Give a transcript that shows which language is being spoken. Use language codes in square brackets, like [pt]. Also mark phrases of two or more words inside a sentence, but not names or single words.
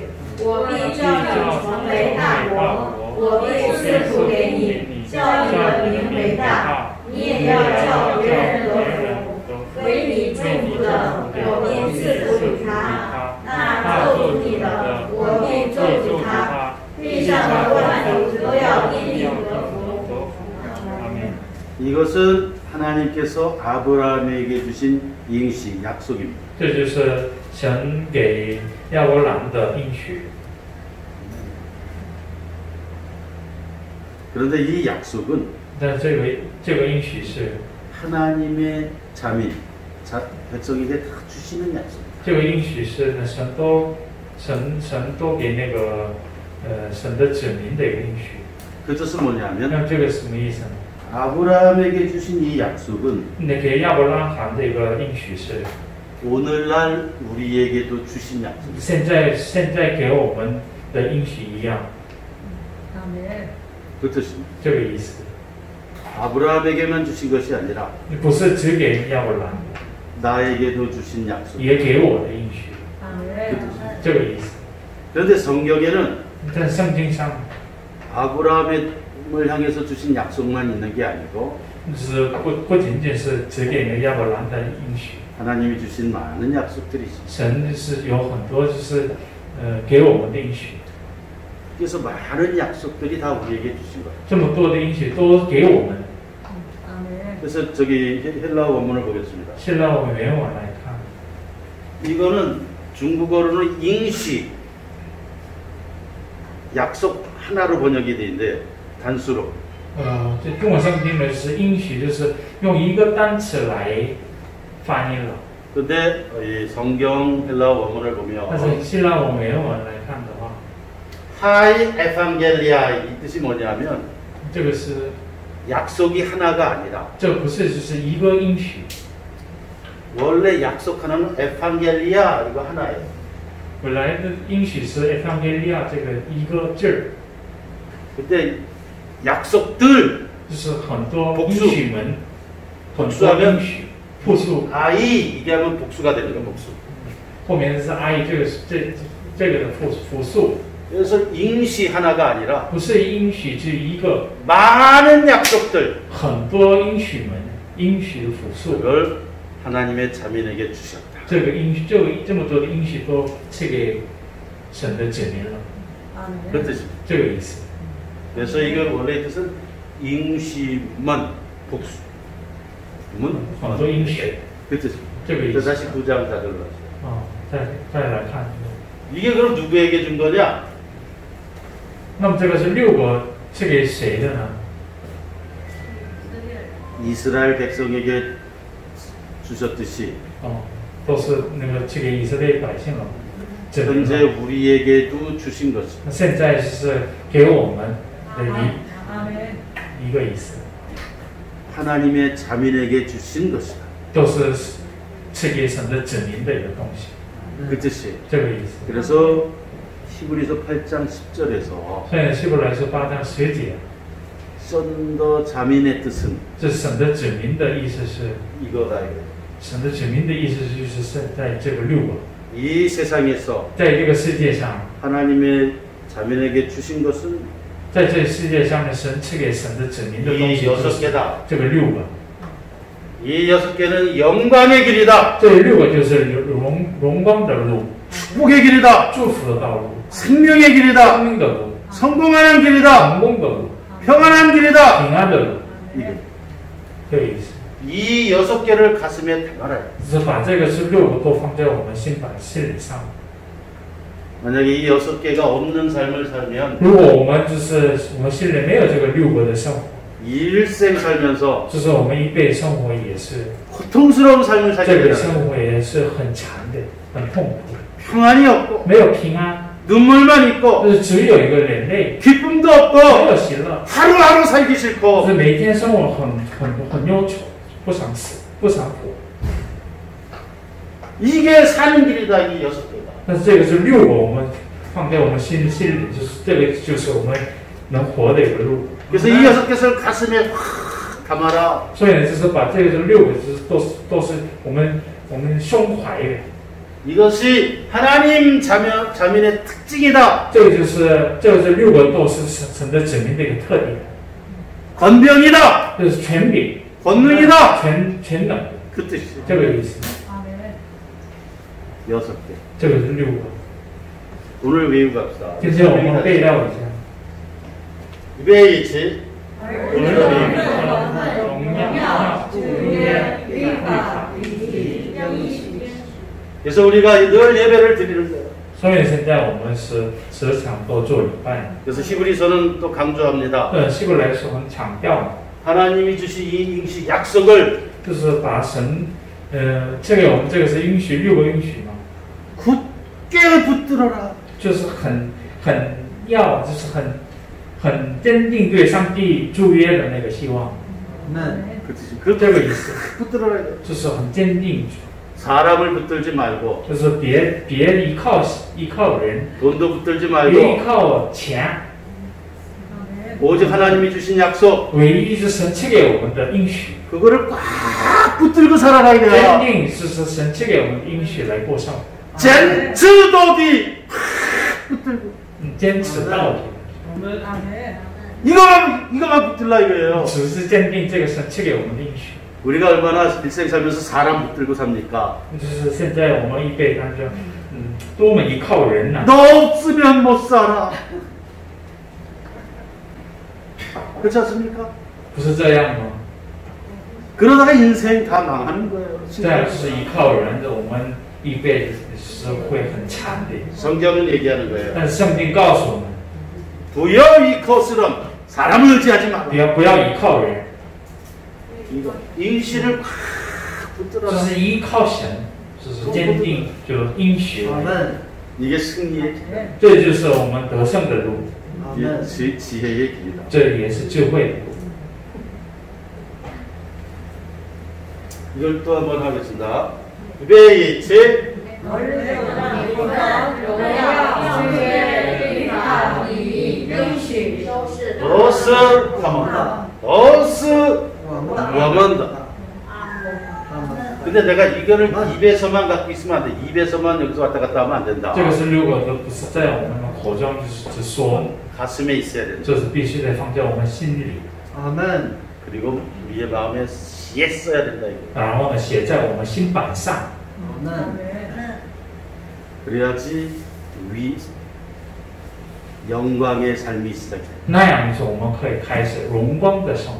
[zh] 我必叫你成为大国，我必赐福给你，叫你的名为大。你也要叫别人得福。为你祝福的，我必赐福与他；那咒诅你的，我必咒诅他。地上的万族都要因你得福。” [ko] 이것은 하나님께서 아브라함에게 주신 應許 약속입니다. [zh] 这就是神给亚伯兰的应许。 [ko] 그런데 이 약속은 [zh] 但这个应许是 [ko] 하나님의 자민, 백성에게 다 주시는 약속. [zh] 这个应许是呢神都给那个神的子民的一个应许。 [ko] 그 뜻은 뭐냐면 [zh] 那这个什么意思呢？ [ko] 아브라함에게 주신 이 약속은 [zh] 那给亚伯拉罕的一个应许是 [ko] 오늘날 우리에게도 주신 약속. [zh] 现在给我们的应许一样， [ko] 그 뜻입니다. [zh] 这个意思。 [ko] 아브라함에게만 주신 것이 아니라 [zh] 不是只给亚伯兰， [ko] 나에게도 주신 약속. [zh] 也给我的应许， [ko] 그 뜻입니다. [zh] 这个意思。 [ko] 그런데 성경에는 [zh] 在圣经上， [ko] 아브라함을 향해서 주신 약속만 있는 게 아니고 [zh] 就是不仅仅是只给那亚伯兰的应许， [ko] 하나님이 주신 많은 약속들이 있습니다. [zh] 神是有很多就是给我们的应许， [ko] 그래서 많은 약속들이 다 우리에게 주신 거예요. [zh] 这么多的应许都给我们。 [ko] 그래서 저기 헬라어 원문을 보겠습니다. [zh] 现在我们原文来看， [ko] 이거는 중국어로는 잉시, 약속 하나로 번역이 되는데 단수로. [zh] 这中文圣经呢是应许，就是用一个单词来翻译了。 [ko] 근데 이 성경 헬라 원문을 [zh] 但 [ko] 보면 [zh] 是希腊文原文来看的话， [ko] 하이 에반겔리아 이 뜻이 뭐냐면 [zh] 这个是 [ko] 약속이 하나가 아니라 [zh] 这不是就是一个应许， [ko] 원래 약속 하나는 에반겔리아 이거 하나예요. [zh] 本来的应许是 evangelia 这个一个字儿， [ko] 근데 약속들 [zh] 就是很多 [ko] 복수 [zh] 应许们，很多 [ko] 복수하면 [zh] 应许复数， [ko] 아이 이게 하면 복수가 되는 거예요. 복수. [zh] 后面是 I 这个是这个的复数， [ko] 그래서 잉시 하나가 아니라 [zh] 不是应许是一个， [ko] 많은 약속들 [zh] 很多应许们应许的复数， [ko] 그걸 하나님의 자민에게 주셨다. [zh] 这个应许这么多的应许都赐给神的子民了， [ko] 그 뜻입니다. [zh] 这个意思。 [ko] 그래서 이거 원래 뜻은 잉시만 복수. 문 [zh] 很多应许， [ko] 그 뜻입니다. [zh] 这个意 [ko] 그래서 [zh] 思。 [ko] 다시 9장 4절로 하죠. [zh] 再来看， [ko] 이게 그럼 누구에게 준 거냐? [zh] 那么这个是六国是给谁的呢？ [ko] 이스라엘 백성에게 주셨듯이 [zh] 都是那个赐给以色列百姓了。这个 [ko] 현재 우리에게도 주신 것입니다. [zh] 那现在是给我们的 [ko] 아멘. [zh] 一个意思， [ko] 하나님의 자민에게 주신 것이다. [zh] 都是赐给神的子民的一个东西， [ko] 그 뜻이에요. [zh] 这个意思。 [ko] 그래서 히브리서 8장 10절에서 [zh] 所以希伯来书8章10节， [ko] 썬더 자민의 뜻은 [zh] 这神的子民的意思是， [ko] 이거다 이거. [zh] 神的子民的意思就是在这个六国， [ko] 이 세상에서 [zh] 在这个世界上， [ko] 하나님의 자민에게 주신 것은 [zh] 在这世界上的神赐给神的子民的东 [ko] 이 [zh] 西就 [ko] 6 [zh] 是 [ko] 개다. [zh] 这个六个， [ko] 이 6 개는 영광의 길이다. [zh] 这六个就是荣光的路， [ko] 축복의 길이다. [zh] 祝福的道路， [ko] 생명의 [zh] 生 [ko] 길이다. [zh] 命的路， [ko] 성공하는 길이다. [zh] 成功的路， [ko] 평안한 길이다. [zh] 平安的路， [ko] 이게 [zh] 这个意思。 [ko] 이 6 개를 가슴에 담아라. [zh] 就是把这个是六个都放在我们心理上。 [ko] 만약에 이 6 개가 없는 삶을 살면 [zh] 如果我们我们心里没有这个六个的生活， [ko] 일생 살면서 [zh] 就是我们一辈生活也是 [ko] 고통스러운 삶을 살게 [zh] 这个 [ko] 되는 [zh] 生活也是很长的、很痛苦， [ko] 평안이 없고 [zh] 没有平安， [ko] 눈물만 있고 [zh] 就是只有一个眼泪， [ko] 기쁨도 [zh] 没 [ko] 없고 [zh] 有喜乐， [ko] 하루하루 살기 [zh] 就 [ko] 싫고 [zh] 是每天生活很忧愁，不想死，不想活。 [ko] 이게 사는 길이다. 이 6 개가. [zh] 但是这个是六个，我们放在我们心里，就是这个就是我们能活的一个路。 [ko] 그래서 이 6 개를 가슴에 확 담아라. [zh] 所以呢，就是把这个六个都是我们胸怀的。 [ko] 이것이 하나님 자민의 특징이다. [zh] 这个是六个都是神的子民的一个特点， [ko] 권병이다. [zh] 这是权柄、 [ko] 권능이다. [zh] 全能， [ko] 그 뜻이죠. [zh] 这个意思。 [ko] 6 개. [zh] 这个是六个。 [ko] 오늘 외우고 갑시다. [zh] 今天我们背料一下。预备起. 荣耀、主约、律法、礼仪、应许。 [ko] 그래서 우리가 늘 예배를 드리는 거예요. [zh] 所以现在我们是时常都做礼拜。 [ko] 그래서 히브리서는 또 강조합니다. [zh] 希伯来书很强调， [ko] 하나님이 주신 이 ing시 약속을 [zh] 就是把神，这个我们这个是应许，六个应许嘛， [ko] 굳게 붙들어라. [zh] 就是就是很坚定对上帝祝约的那个希望， [ko] 그 뜻이 [zh] 这个意思， [ko] 붙들어라. [zh] 就是很坚定， [ko] 사람을 붙들지 말고 [zh] 就是别依靠人， [ko] 돈도 붙들지 [zh] 别依 [ko] 말고 [zh] 靠钱， [ko] 오직 하나님이 주신 약속 [zh] 唯一是神赐给我们的应许， [ko] 그거를 꽉 붙들고 살아라 [zh] 坚 [ko] 이거야. [zh] 定是神赐给我们的应许来过生活，坚持到底 [ko] 붙들고 [zh] 坚持到底， [ko] 이거만 붙들라 이거예요. [zh] 只是坚定这个神赐给我们的应许。 [ko] 우리가 얼마나 일생 살면서 사람 붙들고 삽니까? [zh] 就是现在我们一辈当中，多么依靠人呐、 [ko] 너 없으면 못 살아. 그렇지 않습니까? [zh] 不是这样吗？ [ko] 그러다가 인생 다 망하는 거예요. [zh] 这样是依靠人的，我们一辈子是会很惨的。 [ko] 성경은 얘기하는 거예요. [zh] 但是圣经告诉我们， [ko] 부여 이코스럼 사람을 의지하지 마. [zh] 不要依靠人， [ko] 이거 인신을 콱 [zh] 就 [ko] 붙들어라. [zh] 是依靠神，就是坚定，就应许。 [ko] 이게 승리의 길. [zh] 这就是我们得胜的路， [ko] 이게 지혜의 길이다. [zh] 这也是智慧的路。 [ko] 이걸 또 한번 하겠습니다. 베이치 도스 가만 도스 와만다. 근데 내가 이거를 입에서만 갖고 있으면 안 돼. 입에서만 여기서 왔다 갔다 하면 안 된다. [zh] 这个是如果都不是在我们口中就是只说， [ko] 가슴에 있어야 된다. [zh] 这是必须得放在我们心里， [ko] 그리고 우리의 마음에 씨에 써야 된다 이거. [zh] 然后呢写在我们心板上， [ko] 그래야지 영광의 삶이 시작해. [zh] 那样子我们可以开始荣光的生活。